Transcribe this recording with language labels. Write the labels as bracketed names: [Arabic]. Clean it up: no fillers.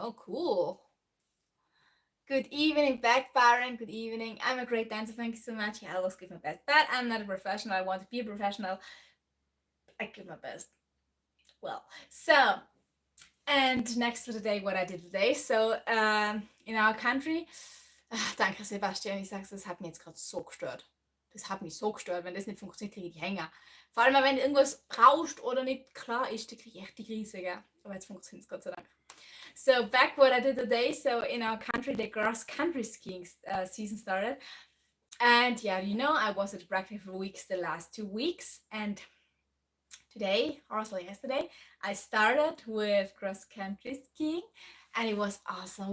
[English] Oh, cool. Good evening, back Baron. Good evening. I'm a great dancer. Thank you so much. Yeah, I always give my best, but I'm not a professional. I want to be a professional. I give my best. Well, so, and next to the day, what I did today. So, in our country, [German] danke Sebastian, ich sag's, das hat mich jetzt gerade so gestört. Das hat mich so gestört. Wenn das nicht funktioniert, kriege ich die Hänger. Vor allem, wenn irgendwas rauscht oder nicht klar ist, dann kriege ich echt die Krise, gell? Aber jetzt funktioniert es Gott sei Dank. [English] So back what I did today. So in our country, the cross country skiing season started. And yeah, you know, I was at practice for weeks the last 2 weeks. And today, or also yesterday, I started with cross country skiing. And it was awesome.